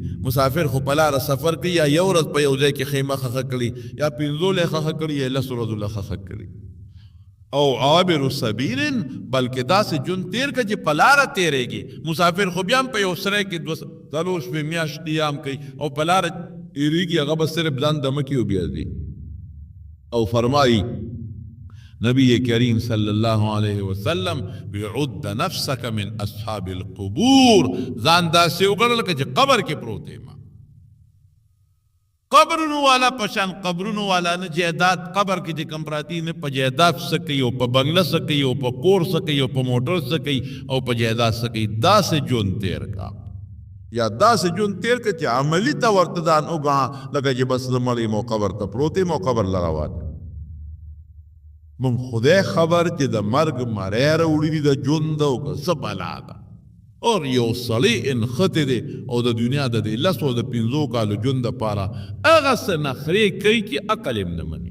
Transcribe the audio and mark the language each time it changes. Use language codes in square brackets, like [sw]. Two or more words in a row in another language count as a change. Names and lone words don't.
[ps] مسافر خو په لاره سفر کوي یا یو ورځ په یو ځای کې خیمه خښه کړي یا پنځو له خښه کړي یا لسو ورځو له خښه کړي او عابر السبیل بلکې داسې ژوند تېر کړه چې په لاره تېرېږي. مسافر خو بیا هم په یو سرای کې څلور شپې میاشت قیام کوي او په لاره تېرېږي هغه به صرف ځان دمه کې وبیاځي. او فرمایي نبی کریم [ar] صلی اللہ علیہ وسلم عد نفسک من اصحاب القبور [ps] ځان داسې وګڼل که چې قبر کې پروت یم قبرونو والا پشان قبرونو والا نه جیداد قبر کې چې کم پراتی نه په جیداد څه کوي او په بنګله څه کوي او په کور څه کوي او په موټر څه کوي او په جیداد څه کوي. داسې ژوند تېر کا یا داسې ژوند تېر که چې عملي ته ورته ځان وګڼه لکه چې بس زه مړ یم او قبر ته پروت یم او قبر له روان من خدای خبر چې د مرګ مری راوړي دي د ژوند او که څه بلا ده اور یو سړی انختی دی او د دنیا د دې لسو د پنځو کالو ژوند دپاره هغه څه نخرې کوي چې عقل یې نه مني.